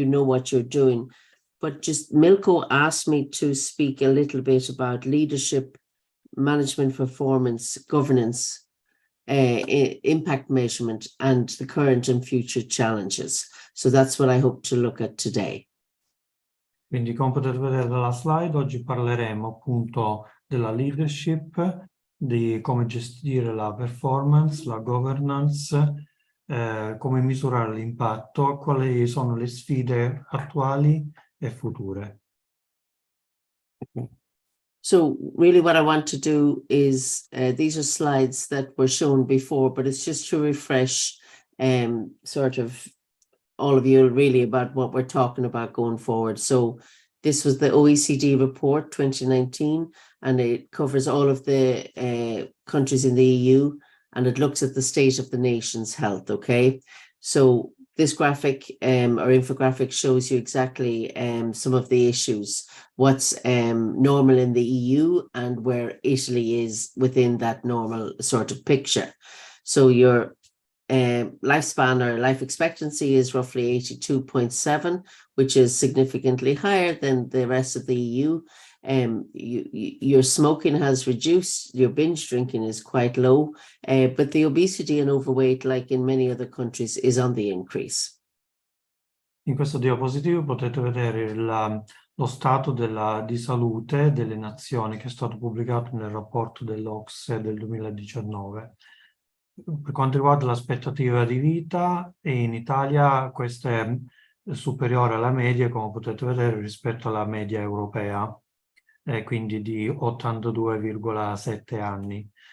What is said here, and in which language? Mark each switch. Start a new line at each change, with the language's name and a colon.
English: You know what you're doing, but just Milko asked me to speak a little bit about leadership, management performance, governance, impact measurement, and the current and future challenges. So that's what I hope to look at today.
Italian: Quindi, come potete vedere dalla slide, oggi parleremo appunto della leadership, di come gestire la performance, la governance, come misurare l'impatto, quali sono le sfide attuali e future.
English: So really what I want to do is, these are slides that were shown before, but it's just to refresh sort of all of you really about what we're talking about going forward. So this was the OECD report 2019, and it covers all of the countries in the EU, and it looks at the state of the nation's health, okay? So this graphic or infographic shows you exactly some of the issues, what's normal in the EU and where Italy is within that normal sort of picture. So your lifespan or life expectancy is roughly 82.7, which is significantly higher than the rest of the EU. Your smoking has reduced, your binge drinking is quite low, but the obesity and overweight, like in many other countries, is on the increase.
Italian: In questo diapositivo potete vedere la lo stato di salute delle nazioni che è stato pubblicato nel rapporto dell'OCSE del 2019. Per quanto riguarda l'aspettativa di vita, in Italia questa è superiore alla media, come potete vedere, rispetto alla media europea, quindi di 82,7 anni.